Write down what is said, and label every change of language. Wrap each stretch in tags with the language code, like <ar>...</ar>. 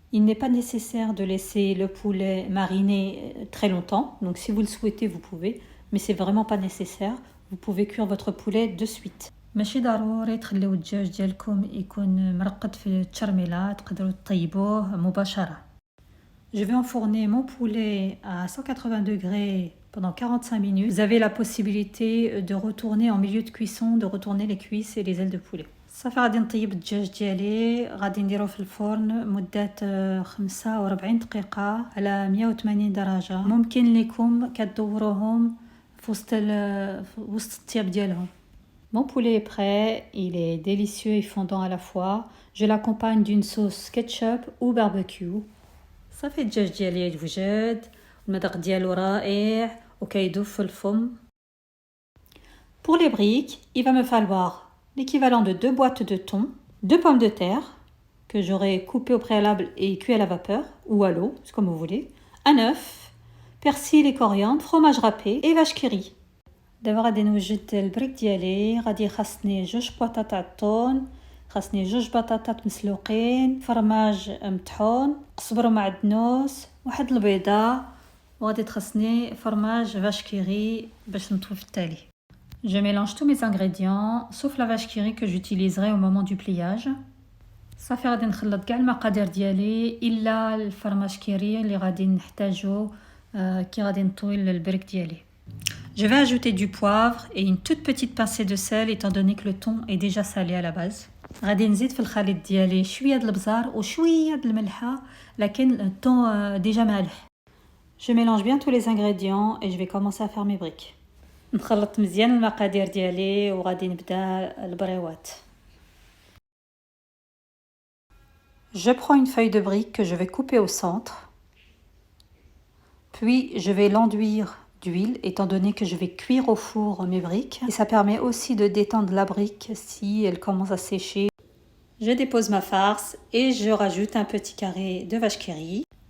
<fr>Il n'est pas nécessaire de laisser le poulet mariner très longtemps. Donc si vous le souhaitez, vous pouvez. Mais c'est vraiment pas nécessaire. Vous pouvez cuire votre poulet de suite.</fr> <ar>ماشي ضروري تخليو الدجاج ديالكم يكون مرقد في التشرميلة، تقدروا تطيبوه مباشرة.</ar> <fr>Je vais enfourner mon poulet à 180 degrés pendant 45 minutes. Vous avez la possibilité de retourner en milieu de cuisson, de retourner les cuisses et les ailes de poulet.</fr> <ar>صافي غادي نطيب الدجاج ديالي، غادي نديروه في الفرن مدة 45 دقيقة على 180 درجة. ممكن لكم كدوروهم في وسط الطياب ديالهم.</ar> <fr>Mon poulet est prêt, il est délicieux et fondant à la fois. Je l'accompagne d'une sauce ketchup ou barbecue.</fr> <ar>صافي الدجاج ديالي وجد، المذاق ديالو رائع وكيذوب في الفم.</ar> <fr>Pour les briques, il va me falloir l'équivalent de 2 boîtes de thon, 2 pommes de terre que j'aurai coupées au préalable et cuit à la vapeur ou à l'eau, c'est comme vous voulez, un œuf, persil et coriandre, fromage râpé et vache qui rit.</fr> <ar>دابا غادي نوجد البريك ديالي. غادي خاصني 2 بواطا تاع الطون، خاصني 2 بطاطات مسلوقين، فرماج مطحون، قزبر ومعدنوس، واحد البيضه، وغادي تخصني فرماج vache qui rit باش نطوي في التالي.</ar> <fr>Je mélange tous mes ingrédients sauf la vache qui rit que j'utiliserai au moment du pliage.</fr> <ar>صافي غادي نخلط كاع المقادير ديالي الا الفرماج كيري اللي غادي نحتاجو كي غادي نطوي البريك ديالي.</ar> <fr>Je vais ajouter du poivre et une toute petite pincée de sel étant donné que le thon est déjà salé à la base.</fr> <ar>غادي نزيد في الخليط ديالي شويه د البزار وشويه د الملحه، لكن الثون ديجا مالح.</ar> <fr>Je mélange bien tous les ingrédients et je vais commencer à faire mes briques.</fr> <ar>نخلط مزيان المقادير ديالي وغادي نبدا البريوات.</ar> <fr>Je prends une feuille de brique que je vais couper au centre. Puis je vais l'enduire d'huile étant donné que je vais cuire au four mes briques. Et ça permet aussi de détendre la brique si elle commence à sécher. Je dépose ma farce et je rajoute un petit carré de vache qui rit.</fr>